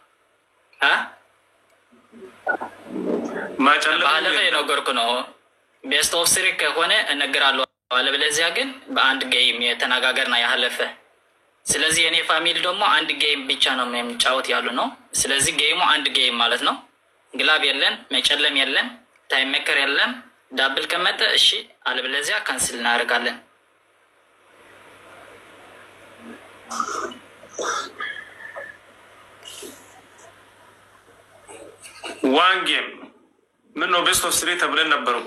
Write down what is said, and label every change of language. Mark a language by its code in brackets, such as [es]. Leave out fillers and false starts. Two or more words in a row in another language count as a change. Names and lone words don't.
[am] ማጨለ ባለፈ የነገርኩ ነው [en] best of series [am] ከሆነ እነግራለሁ አለበለዚያ ግን በአንድ ጌም የተናጋገርና ያለፈ ስለዚህ የኔ ፋሚሊ ደግሞ አንድ ጌም ብቻ ነው የሚጫወት ያሉ ነው ስለዚህ ጌሙ አንድ ጌም ማለት ነው ግላብ የለን መጨለም የለን [en] time maker [am] የለም ዳብል ከመጣ እሺ አለበለዚያ ካንስል እናደርጋለን [en] one game [am] ምን ነው [en] best of series [am] ተብለን ነበርኩ